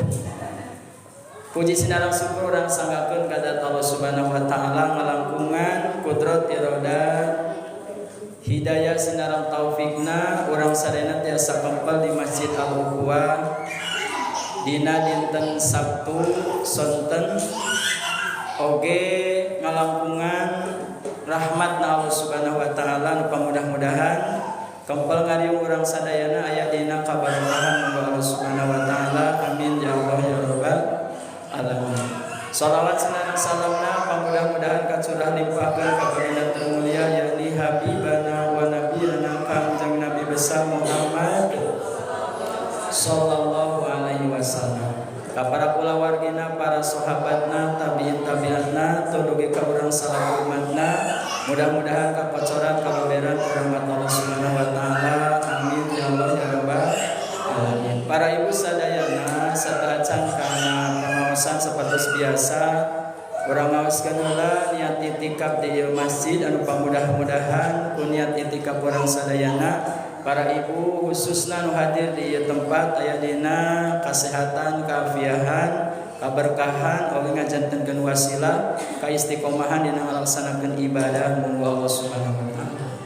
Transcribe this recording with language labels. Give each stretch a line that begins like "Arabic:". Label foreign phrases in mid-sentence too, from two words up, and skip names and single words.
Sundanese: Puji sinarang syukur urang sanggakeun ka Allah
Arabic: سبحانه وتعالى
Sundanese: ngalangkungan kudrat iradat hidayah sinarang taufikna urang sadayana tiasa kempel di Masjid Al-Ukhuwah dina dinten Sabtu sonten oge ngalangkungan rahmatna Allah
Arabic: سبحانه وتعالى
Sundanese: nu mudah-mudahan kempel ngariung urang sadayana aya dina kabarakahan Allah
Arabic: سبحانه وتعالى. آمين يا الله يا رب العالمين.
Sundanese: Shalawat senang salamna mudah-mudahan kacurah limpahkeun ka baginda termulia yakni
Arabic: حبيبنا ونبينا
Sundanese: kanjeng Nabi besar Muhammad
Arabic: صلى الله عليه وسلم,
Sundanese: ka para kulawargina, para sahabatna, tabi'in tabi'atna, tudugi ka urang salaku umatna. Mudah-mudahan kapocoran kabeberan rahmat Allah
Arabic: سبحانه وتعالى. آمين يا الله يا رب العالمين.
Sundanese: Para ibu sadayana serta acan kana pengawasan
Indonesian: seperti biasa
Sundanese: urang ngaoskeun heula niat itikaf di masjid anu pamudah-mudahan ku niat itikaf urang sadayana. Para ibu khususna nu hadir di tempat aya dina kasehatan, kaafiahan, kaberkahan, oge ngajantenkeun wasilah kaistiqomahan dina ngalaksanakeun ibadah munggu Allah
Arabic: سبحانه وتعالى.